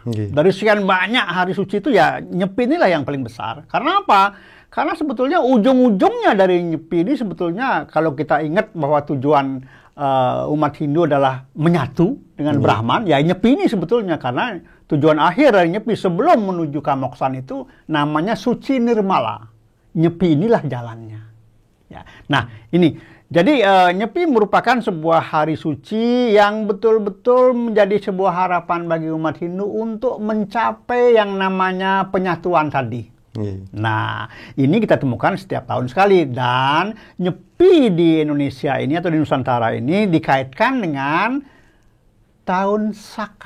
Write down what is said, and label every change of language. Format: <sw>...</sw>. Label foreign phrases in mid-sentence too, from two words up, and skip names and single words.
<id>Dari sekian banyak hari suci itu ya Nyepi inilah yang paling besar. Karena apa? Karena sebetulnya ujung-ujungnya dari Nyepi ini sebetulnya kalau kita ingat bahwa tujuan umat Hindu adalah menyatu dengan Brahman, ya Nyepi ini sebetulnya, karena tujuan akhir dari Nyepi sebelum menuju kamoksan itu namanya suci nirmala. Nyepi inilah jalannya. Ya. Nah ini, jadi Nyepi merupakan sebuah hari suci yang betul-betul menjadi sebuah harapan bagi umat Hindu untuk mencapai yang namanya penyatuan tadi. Nah, ini kita temukan setiap tahun sekali, dan Nyepi di Indonesia ini atau di Nusantara ini dikaitkan dengan tahun Saka.</id>